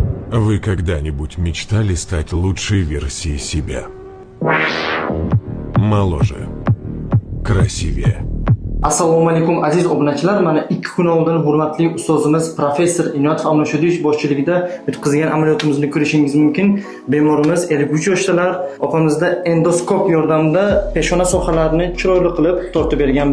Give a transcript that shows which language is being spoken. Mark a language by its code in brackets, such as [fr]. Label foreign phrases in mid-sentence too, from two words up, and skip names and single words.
[ru] Вы когда-нибудь мечтали стать лучшей версией себя? Моложе, красивее. [uz] Assalomu alaykum aziz obunachilar. Mana 2 kun oldin hurmatli ustozimiz professor Inoyatov Amnoshodiyevich boshchiligida o'tkazgan amaliyotimizni ko'rishingiz mumkin. Bemorimiz 53 yoshdalar. Opamizda endoskop yordamida peshona sohalarini chiroyli qilib tortib berganmiz.